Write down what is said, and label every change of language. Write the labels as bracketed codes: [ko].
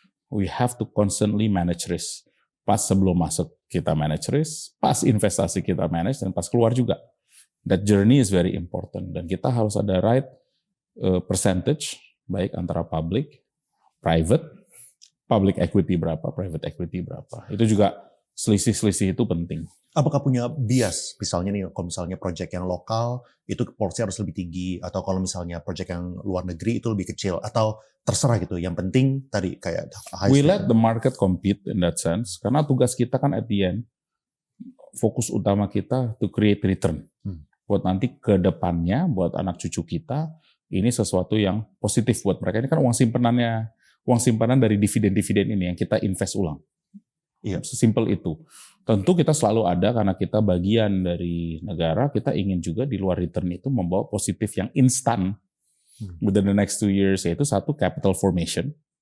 [en] We have to constantly manage risk. [id] Pas sebelum masuk kita manage risk, pas investasi kita manage, dan pas keluar juga. [en] That journey is very important. [id] Dan kita harus ada right percentage, baik antara public, private equity berapa, private equity berapa. Itu juga selisih-selisih itu penting. Apakah punya bias? Misalnya nih, kalau misalnya project yang lokal, itu porsi harus lebih tinggi. Atau kalau misalnya project yang luar negeri, itu lebih kecil. Atau terserah gitu. Yang penting tadi kayak [en] we let the market compete in that sense. [id] Karena tugas kita kan at the end, fokus utama kita [en] to create return. [id] Buat nanti ke depannya, buat anak cucu kita, ini sesuatu yang positif buat mereka. Ini kan uang simpanan dari dividen-dividen ini yang kita invest ulang. Iya, sesimpel itu. Tentu kita selalu ada karena kita bagian dari negara, kita ingin juga di luar return itu membawa positif yang instan [en] within the next 2 years, [id] yaitu satu capital formation.